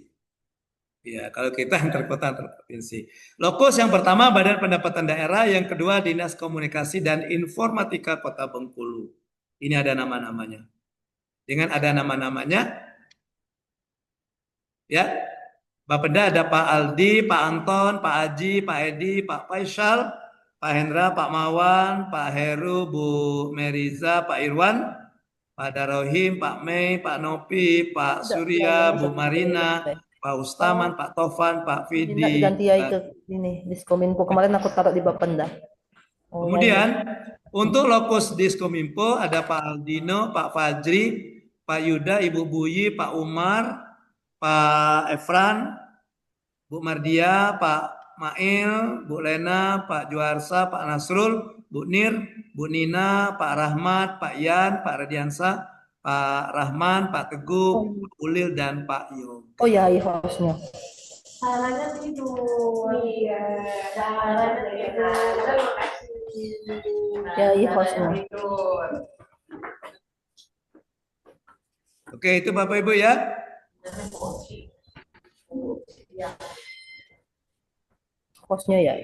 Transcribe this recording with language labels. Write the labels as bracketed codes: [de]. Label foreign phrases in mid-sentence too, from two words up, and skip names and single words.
[id] Ya, kalau kita antar kota antar provinsi. Lokus yang pertama Badan Pendapatan Daerah, yang kedua Dinas Komunikasi dan Informatika Kota Bengkulu. Ini ada nama-namanya. Dengan ada nama-namanya, ya, Bapeda ada Pak Aldi, Pak Anton, Pak Aji, Pak Edi, Pak Faisal, Pak Hendra, Pak Mawan, Pak Heru, Bu Meriza, Pak Irwan, Pak Darohim, Pak Mei, Pak Nopi, Pak Surya, Bu Marina, Pak Ustaman, Pak Tovan, Pak Fidi. Ganti ya itu ini Diskominfo kemarin aku taruh di Bapenda. Kemudian untuk lokus Diskominfo ada Pak Aldino, Pak Fajri, Pak Yuda, Ibu Buyi, Pak Umar, Pak Efran, Bu Mardia, Pak Mail, Bu Lena, Pak Juarsa, Pak Nasrul, Bu Nir, Bu Nina, Pak Rahmat, Pak Yan, Pak Radiansa, Pak Rahman, Pak Teguh, Pak Ulil, dan Pak Yoga. Oh ya, hostnya. Caranya tidur. Iya, caranya tidur. Terima kasih. Ya, hostnya. Oke, itu Bapak Ibu ya. Hostnya ya.